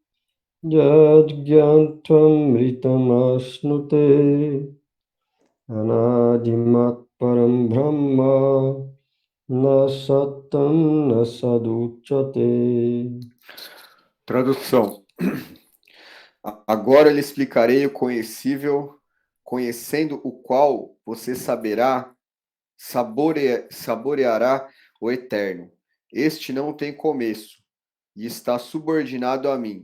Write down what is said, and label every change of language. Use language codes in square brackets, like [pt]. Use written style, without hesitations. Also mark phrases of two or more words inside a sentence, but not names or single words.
[sa] jadgyantvam ritamasnute anadimat param brahma na satam na saduchate. [pt] Tradução. Agora lhe explicarei o conhecível, conhecendo o qual você saboreará o eterno. Este não tem começo e está subordinado a mim.